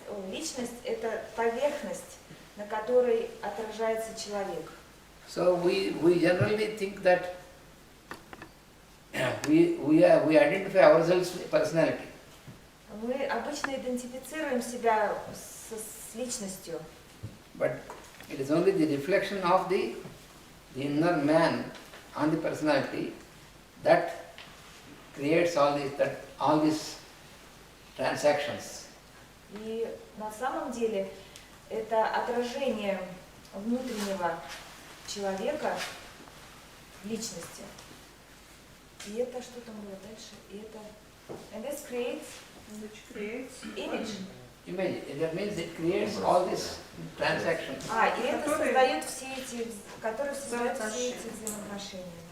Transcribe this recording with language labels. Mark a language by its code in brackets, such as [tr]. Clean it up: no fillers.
[ru] Личность – это поверхность, на которой отражается человек. [en] So we generally think that we identify ourselves with personality. [ru] Мы обычно идентифицируем себя с личностью, [en] But it is only the reflection of the inner man on the personality that creates all these transactions. [ru] и на самом деле это отражение внутреннего человека в личности. И это что там было дальше? И это [en] and this creates which creates image. Image, that means it creates all these transactions. [ru] И это создает все эти, которые создают все эти взаимоотношения.